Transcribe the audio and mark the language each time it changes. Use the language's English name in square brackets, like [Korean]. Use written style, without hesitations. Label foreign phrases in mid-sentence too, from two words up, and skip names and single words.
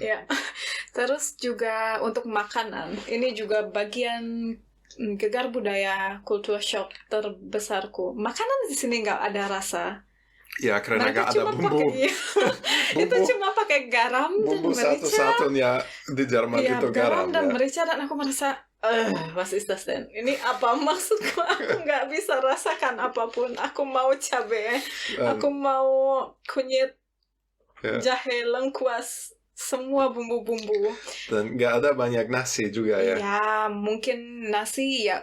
[Indonesian] Terus juga untuk makanan, ini juga bagian gegar budaya kultur shock terbesarku. Makanan di sini nggak ada rasa. Ya, karena nggak ada bumbu. Itu cuma pakai garam bumbu dan merica. Satu-satunya di Jerman itu garam. Dan merica, dan aku merasa, [German] was ist das denn? [Indonesian] Ini apa maksudku? Aku nggak bisa rasakan apapun. Aku mau cabai, aku mau kunyit, jahe, lengkuas, semua bumbu-bumbu. Dan nggak ada banyak nasi juga ya? Ya, mungkin nasi ya.